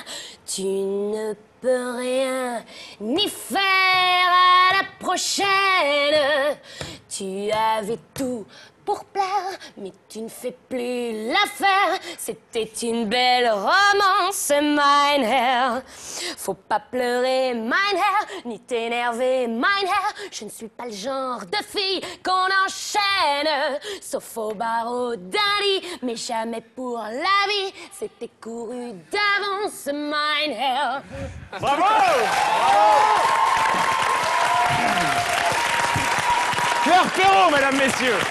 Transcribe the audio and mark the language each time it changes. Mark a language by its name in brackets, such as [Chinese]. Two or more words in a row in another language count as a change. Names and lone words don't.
[French] Tu ne peux rien ni faire à la prochaine. Tu avais tout pour plaire, mais tu ne fais plus l'affaire. C'était une belle romance, [German] mein Herr. [French] Faut pas pleurer, [German] mein Herr, [French] ni t'énerver, [German] mein Herr. [French] Je ne suis pas le genre de fille qu'on enchaîne, sauf au barreau d'un lit, mais jamais pour la vie. C'était couru d'avance, [German] mein Herr. [French] Bravo! Claire Perrault, mesdames, messieurs.